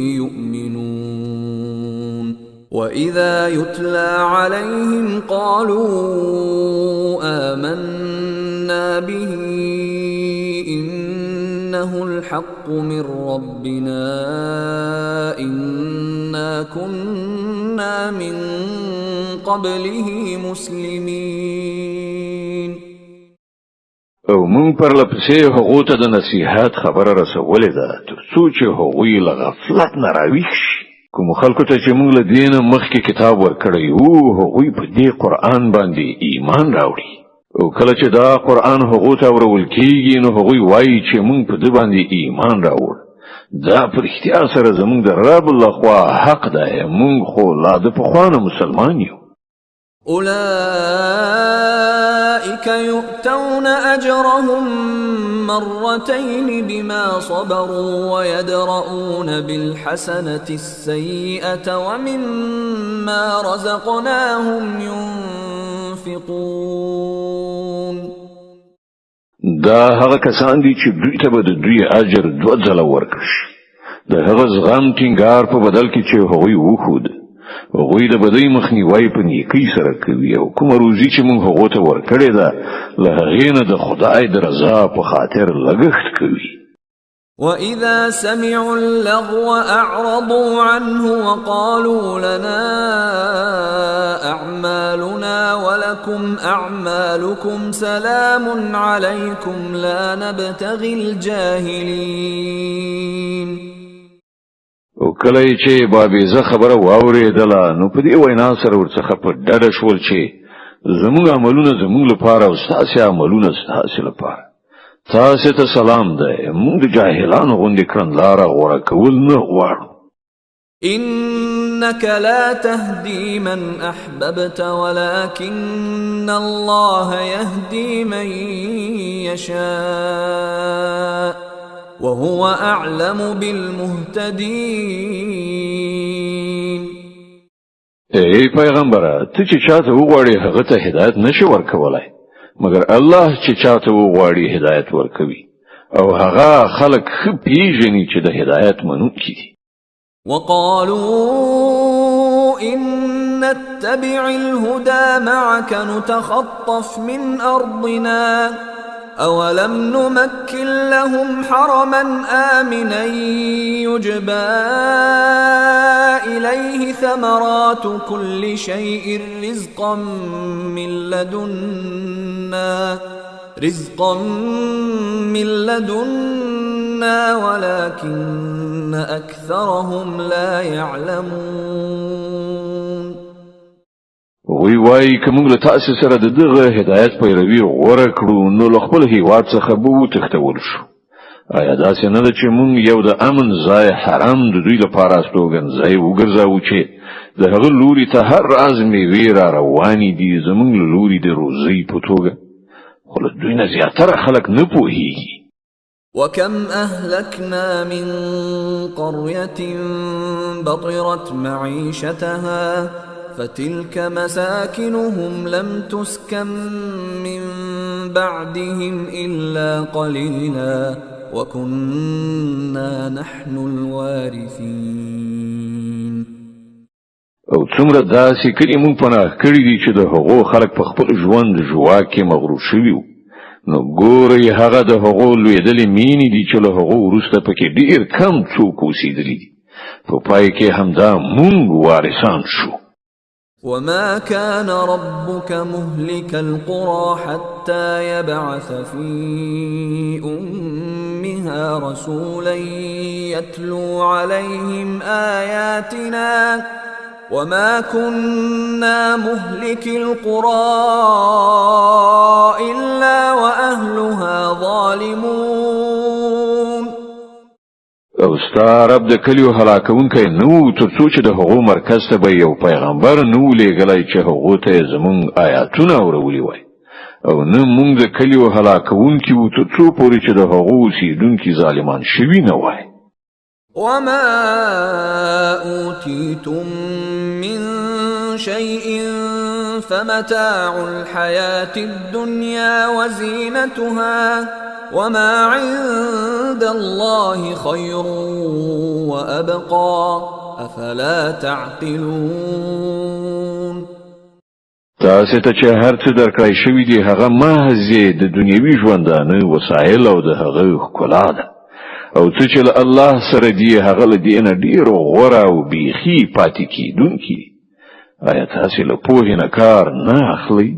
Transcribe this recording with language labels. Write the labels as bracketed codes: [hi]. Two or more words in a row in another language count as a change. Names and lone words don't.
[ar] يؤمنون وإذا يتلى عليهم قالوا آمنا به إنه الحق من ربنا إنا كنا من قبله مسلمين. [ps] او مونږ پر لپسې هغو ته د نصیحت خبره رسولې ده تر څو چې هغوی له غفلت نه راویښ شي. کومو خلکو ته چې مونږ له دې نه مخکې کتاب ورکړی وو هغوی په دې قرآن باندې ایمان راوړي او کله چې دا قرآن هغو ته اورول کېږي نو هغوی وایي چې مونږ په ده باندې ایمان راوړ. دا په رښتیا سره زمونږ د رب لخوا حق دی. مونږ خو لا د پخوا نه مسلمان یو. [ar] أولئك يؤتون أجرهم مرتين بما صبروا ويدرؤون بالحسنة السيئة ومما رزقناهم ينفقون. [ps] دا هغه کسان دي چې دوی ته به د دوی اجر دوه ځله ورکړي شي د هغه زغم ټینګار په بدل کې چې هغوی وښود. هغوی د بدۍ مخنیوی په نیکۍ سره کوي او کومه روزي چې موږ هغو ته ورکړې ده له هغې نه د خدای د رضا په خاطر لګښت کوي. [ar] وَإِذَا سَمِعُوا اللَّغْوَ أَعْرَضُوا عَنْهُ وَقَالُوا لَنَا أَعْمَالُنَا وَلَكُمْ أَعْمَالُكُمْ سَلَامٌ عَلَيْكُمْ لَا نَبْتَغِي الْجَاهِلِينَ. [ps] او کله چې بابیزه خبره واورېدله نو په دې وینا سره ورڅخه په ډډه شول چې زموږ عملونه زموږ لپاره او ستاسې عملونه ستاسې لپاره. تاسې ته سلام دی. موږ د جاهلانو غوندې کړنلاره غوره کول نه غواړو. [ar] إنك لا تهدي من أحببت ولكن الله يهدي من يشاء وهو أعلم بالمهتدين. [ps] ای پیغمبره ته چې چاته وغواړې هغه ته هدایت نشي ورکولای مگر الله چې چاته وغواړي هدایت ورکوي او هغه خلق ښه پیژني چې د هدایت منونکي دي. [ar] وقالوا إن نتبع الهدى معك نتخطف من أرضنا أولم نمكن لهم حرما آمنا يجبى إليه ثمرات كل شيء رزقا من لدنا ولكن أكثرهم لا يعلمون. [ps] وی وای کوم له تاسو سره د دغه هدایت پیروي غوړه کړو نو له خپل هیواد څخه به وتښتول شو. آیا داسې نه ده چې مونږ یو د امن ځای حرام د دوی لپاره استوګنځای وګرځاو چې د هغه لوري ته هر راز میوې را روانې دي زمونږ له لوري د روزۍ په توګه، خو له دوی نه زیاتره خلک نه پوهېږي. [ar] وكم أهلكنا من قرية بطرت معيشتها فتلك مساكنهم لم تسكن من بعدهم إلا قليلا وكنا نحن الوارثين. [ps] او څومره داسې کلی مونږ پناه کړي دي چې د هغو خلک په خپل ژوند ژواکې مغرور شوي وو، نو ګورئ هغه د هغو لویدلې مینې دي چې له هغو وروسته پکې ډېر کم څوک اوسېدلي دي، په پای کې همدا مونږ وارثان شو. [ar] وما كان ربك مهلك القرى حتى يبعث في أمها رسولا يتلو عليهم آياتنا وما كنا مهلك القرى إلا وأهلها ظالمون. [ps] او ستا رب د کلیو هلاکونکی نو تر څو چې د هغو مرکز ته به یو پیغمبر نو لېږلی چې هغو ته یې زمونږ آیاتونه اورولي وای، او نه مونږ د کلیو هلاکونکي وو تر څو پورې چې د هغو اوسېدونکي ظالمان شوي نه وای. [ar] وما أوتيتم من شيء فمتاع الحياة الدنيا وزينتها وما عند الله خير وأبقى أفلا تعقلون. [ps] تاسو ته چې هر څه درکړی شوي دي هغه محض د دنیوي ژوندانه وسایل او د هغه ښکلا ده، او څه چې له الله سره دی هغه له دې نه ډېر غوره او بیخي پاتې کېدونکي دي. آیا تاسو له پوهې نه کار نه اخلئ؟